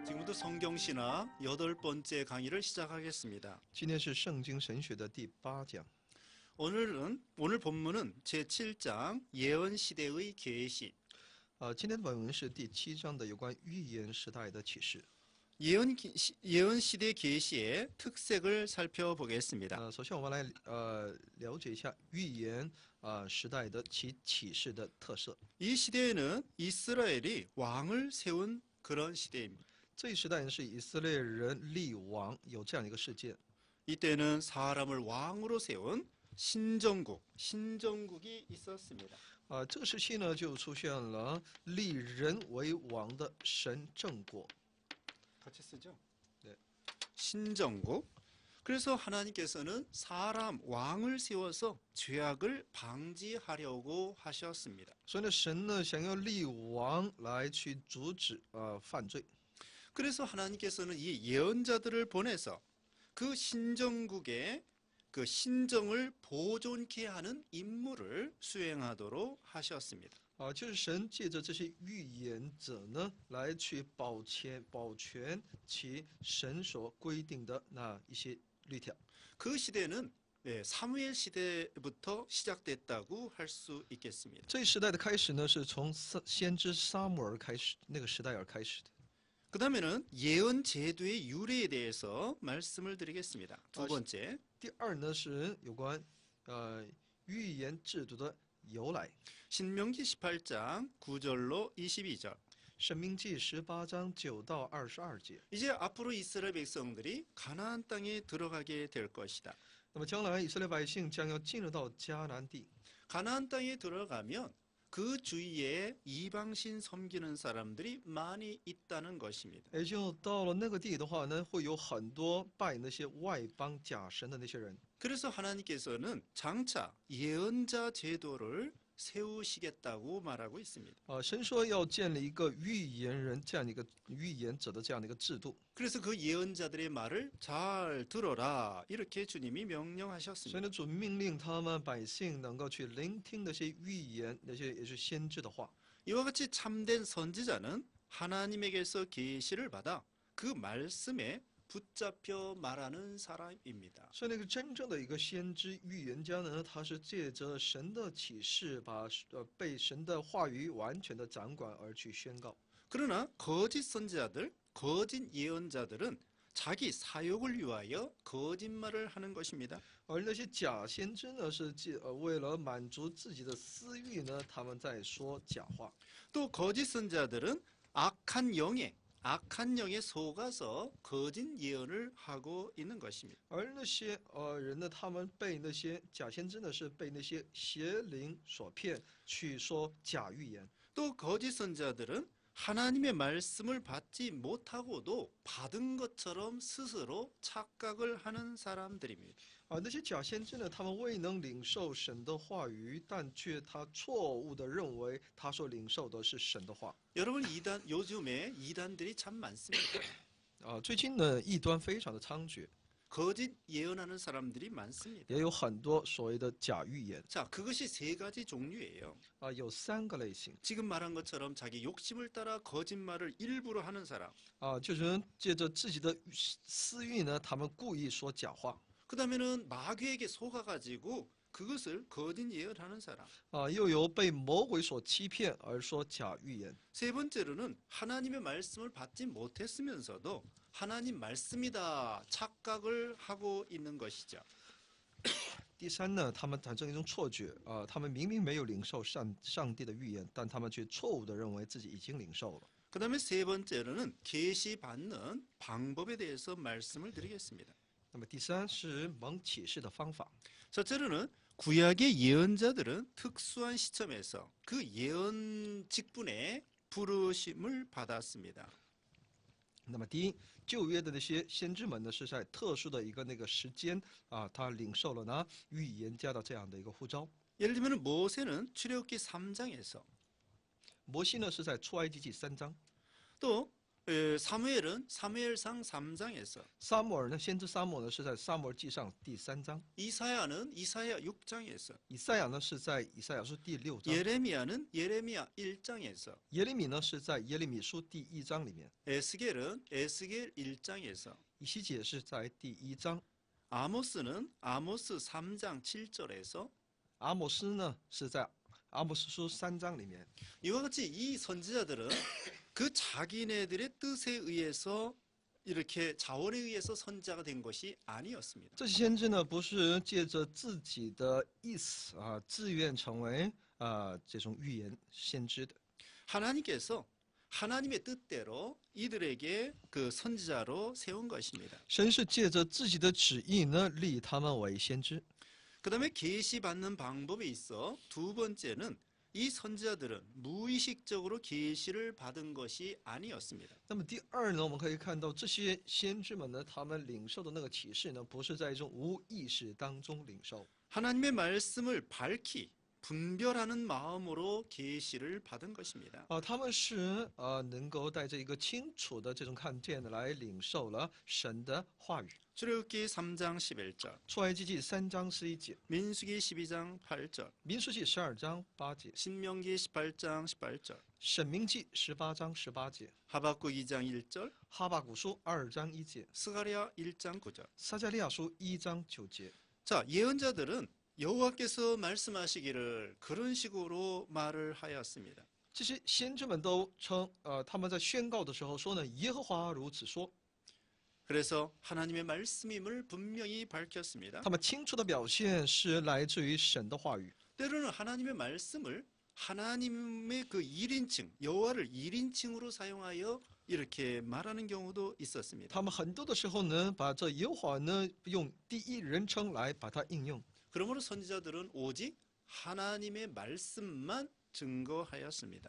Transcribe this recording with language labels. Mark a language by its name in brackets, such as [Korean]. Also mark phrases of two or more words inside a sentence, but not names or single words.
[Korean] 오늘도 성경신학 8번째 강의를 시작하겠습니다. [Chinese] 今天是圣经神学的第8讲。 [Korean] 오늘 본문은 제7장 예언시대의 계시. [Chinese] 今天的本文是第7章的有关预言时代的启示。 [Korean] 예언시대 계시의 특색을 살펴보겠습니다. [Chinese] 首先我们来了解一下预言时代的其启示的特色。 [Korean] 이 시대에는 이스라엘이 왕을 세운 그런 시대입니다. [Chinese] 这一时代是以色列人立王，有这样一个事件。 [Korean] 이때는 사람을 왕으로 세운 신정국이 있었습니다. [Chinese] 这个时期呢，就出现了立人为王的神正国。 [Korean] 같이 쓰죠? 네. 신정국. 그래서 하나님께서는 사람 왕을 세워서 죄악을 방지하려고 하셨습니다. [Chinese] 所以呢，神呢想要立王来去阻止犯罪。 [Korean] 그래서 하나님께서는 이 예언자들을 보내서 그 신정국의 그 신정을 보존케 하는 임무를 수행하도록 하셨습니다. [Chinese] 就是神借着这些预言者呢，来去保全其神所规定的那一些律条。 [Korean] 그 시대는 사무엘 시대부터 시작됐다고 할 수 있겠습니다. [Chinese] 这一时代的开始呢，是从先知撒母耳开始那个时代而开始的。 [Korean] 그 다음에는 예언 제도의 유래에 대해서 말씀을 드리겠습니다. 두 번째. [Chinese] 第二呢是有关预言制度的由来。 [Korean] 신명기 18장 9절로 22절. [Chinese] 申命记18章9到22节。 [Korean] 이제 앞으로 이스라엘 백성들이 가나안 땅에 들어가게 될 것이다. [Chinese] 那么将来以色列百姓将要进入到迦南地。 [Korean] 가나안 땅에 들어가면 그 주위에 이방신 섬기는 사람들이 많이 있다는 것입니다. [Chinese] 也就到了那个地的话呢，会有很多拜那些外邦假神的那些人。 [Korean] 그래서 하나님께서는 장차 예언자 제도를 세우시겠다고 말하고 있습니다. [Chinese] 神说要建立一个预言人这样的一个预言者的这样的一个制度。 [Korean] 그래서 그 예언자들의 말을 잘 들어라 이렇게 주님이 [Chinese] 所以 [Korean] 명령하셨습니다. [Chinese] 呢，主命令他们百姓能够去聆听那些预言，那些也是先知的话。 [Korean] 이와 같이 참된 선지자는 하나님에게서 계시를 받아 그 말씀에 붙잡혀 말하는 사람입니다. [Chinese] 所以那个真正的一个先知预言家呢，他是借着神的启示，把被神的话语完全的掌管而去宣告。 [Korean] 그러나 거짓 선지자들, 거짓 예언자들은 자기 사욕을 위하여 거짓말을 하는 것입니다. [Chinese] 而那些假先知呢，是为了满足自己的私欲呢，他们在说假话。 [Korean] 또 거짓 선지자들은 악한 영에 속아서 거짓 예언을 하고 있는 것입니다. [Chinese] 而那些人呢，他们被那些假先知呢，是被那些邪灵所骗，去说假预言。 [Korean] 또 거짓 선지자들은 하나님의 말씀을 받지 못하고도 받은 것처럼 스스로 착각을 하는 사람들입니다. [Chinese] 那些假先知呢，他们未能领受神的话语，但却他错误的认为他所领受的是神的话。 [Korean] 여러분 요즘에 이단들이 참 많습니다. [Chinese] 最近呢，异端非常的猖獗， [Korean] 거짓 예언하는 사람들이 많습니다. [Chinese] 也有很多所谓的假预言。 [Korean] 자, 그것이 세 가지 종류예요. [Chinese] 有3个类型。 [Korean] 지금 말한 것처럼 자기 욕심을 따라 거짓말을 일부러 하는 사람. [Chinese] 就是借着自己的私欲呢，他们故意说假话。 [Korean] 그 다음에는 마귀에게 속아가지고 그것을 거짓 예언하는 사람. [Chinese] 又有被魔鬼所欺骗而说假预言。 [Korean] 세 번째로는 하나님의 말씀을 받지 못했으면서도 하나님 말씀이다 착각을 하고 있는 것이죠. [Chinese] 第三呢，他们产生一种错觉他们明明没有领受上帝的预言，但他们却错误的认为自己已经领受了。 [Korean] 그 다음에 세 번째로는 계시 받는 방법에 대해서 말씀을 드리겠습니다. [Chinese] 那么第三是蒙启示的方法。 [Korean] 첫째로는 구약의 예언자들은 특수한 시점에서 그 예언 직분에 부르심을 받았습니다. [Chinese] 那么第一，旧约的那些先知们呢，是在特殊的一个那个时间他领受了呢预言家的这样的一个呼召。 [Korean] 예를 들면 모세는 출애굽기 3장에서 [Chinese] 摩西呢是在出埃及记3章， [Korean] 또 사무엘은 사무엘상 3장에서 [Chinese] 撒母耳呢，先知撒母耳呢是在撒母耳记上第3章， [Korean] 이사야는 이사야 6장에서 [Chinese] 以赛亚呢是在以赛亚书第6章， [Korean] 예레미야는 예레미야 1장에서 [Chinese] 耶利米呢是在耶利米书第1章里面， [Korean] 에스겔은 에스겔 1장에서 [Chinese] 以西结是在第1章， [Korean] 아모스는 아모스 3장 7절에서 [Chinese] 阿摩斯呢是在阿摩斯书3章里面。 [Korean] 이와 같이 이 선지자들은 그 자기네들의 뜻에 의해서 이렇게 자원에 의해서 선지자가 된 것이 아니었습니다. [Chinese] 这些先知呢，不是借着自己的意思自愿成为这种预言先知的。 [Korean] 하나님께서 하나님의 뜻대로 이들에게 그 선지자로 세운 것입니다. [Chinese] 神是借着自己的旨意呢，立他们为先知。 [Korean] 그다음에 계시 받는 방법에 있어 두 번째는 이 선지자들은 무의식적으로 계시를 받은 것이 아니었습니다. [Chinese] 那么第二呢，我们可以看到这些先知们呢，他们领受的那个启示呢，不是在一种无意识当中领受， [Korean] 하나님의 말씀을 밝히 분별하는 마음으로 계시를 받은 것입니다. [Chinese] 他们是能够带着一个清楚的这种看见来领受了神的话语。 [Korean] 출애굽기 3장 11절, [Chinese] 出埃及记3章11节， [Korean] 민수기 12장 8절, [Chinese] 民数记12章8节， [Korean] 신명기 18장 18절, [Chinese] 申命记18章18节， [Korean] 하박국 2장 1절, [Chinese] 哈巴谷书2章1节， [Korean] 스가랴 1장 9절. [Chinese] 撒迦利亚书1章9节。 [Korean] 자, 예언자들은 여호와께서 말씀하시기를 그런 식으로 말을 하였습니다. [Chinese] 这些先知们都称，他们在宣告的时候说呢，耶和华如此说。 [Korean] 그래서 하나님의 말씀임을 분명히 밝혔습니다. [Chinese] 他们清楚的表现是来自于神的话语。 [Korean] 때로는 하나님의 말씀을 하나님의 그 1인칭, 여호와를 1인칭으로 사용하여 이렇게 말하는 경우도 있었습니다. [Chinese] 他们很多的时候呢，把这耶和华呢用第一人称来把它应用。 [Korean] 그러므로 선지자들은 오직 하나님의 말씀만 증거하였습니다.